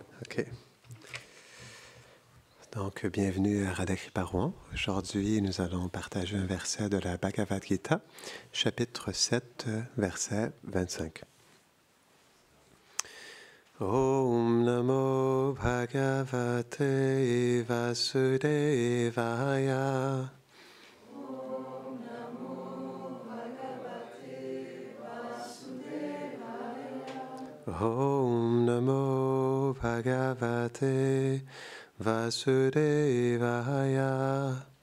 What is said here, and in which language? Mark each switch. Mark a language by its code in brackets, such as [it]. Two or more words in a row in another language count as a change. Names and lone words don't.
[fr] OK. Donc, bienvenue à Radha-Kripa-Rouen. Aujourd'hui, nous allons partager un verset de la Bhagavad Gita, chapitre 7, verset 25. [sa] ॐ नमो भगवते वासुदेवाय. ॐ नमो भगवते वासुदेवाय.